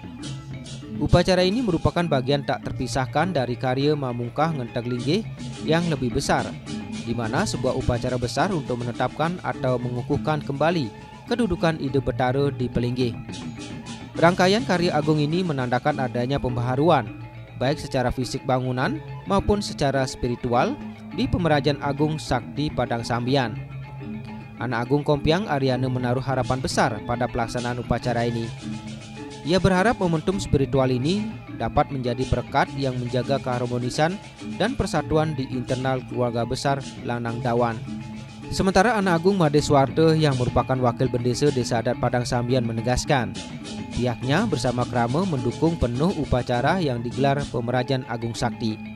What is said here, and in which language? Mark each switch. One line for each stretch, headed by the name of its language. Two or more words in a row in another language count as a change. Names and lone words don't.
Indonesian: Upacara ini merupakan bagian tak terpisahkan dari karya Mamungkah Ngenteg Linggih yang lebih besar, di mana sebuah upacara besar untuk menetapkan atau mengukuhkan kembali kedudukan Ide Betara di Pelinggih. Rangkaian karya agung ini menandakan adanya pembaharuan, baik secara fisik bangunan maupun secara spiritual di Pemerajan Agung Sakti Padang Sambian. Anak Agung Kompiang Aryana menaruh harapan besar pada pelaksanaan upacara ini. Ia berharap momentum spiritual ini dapat menjadi berkat yang menjaga keharmonisan dan persatuan di internal keluarga besar Lanang Dawan. Sementara Anak Agung Made Suwarte yang merupakan wakil bendesa Desa Adat Padang Sambian menegaskan, pihaknya bersama Krama mendukung penuh upacara yang digelar Pemerajan Agung Sakti.